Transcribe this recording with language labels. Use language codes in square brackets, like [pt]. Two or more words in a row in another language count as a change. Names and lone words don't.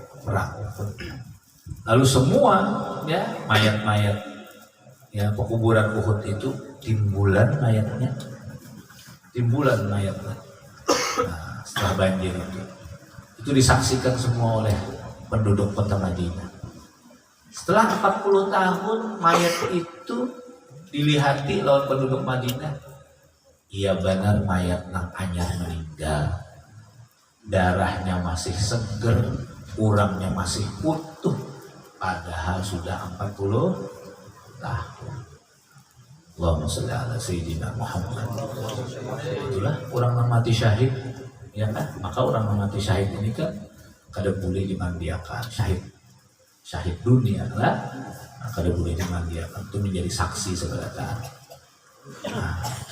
[bjn] Lalu semua ya mayat-mayat ya pekuburan Uhud itu timbulan mayatnya. [id] Nah, setelah banjir itu disaksikan semua oleh penduduk kota Madinah. [bjn] Setelah 40 tahun mayat itu dilihati lawan penduduk Madinah. Iya benar mayat nang anyar meninggal. Darahnya masih seger, urangnya masih utuh, padahal sudah 40 tahun. [ar] Allahumma sholli ala sayyidina Muhammad. [id] Itulah orang yang mati syahid, ya kan? [bjn] Maka orang yang mati syahid ini kan kada boleh dimandiakan, syahid dunia lah, kada boleh dimandiakan, itu menjadi saksi sebenarnya. Nah, itu.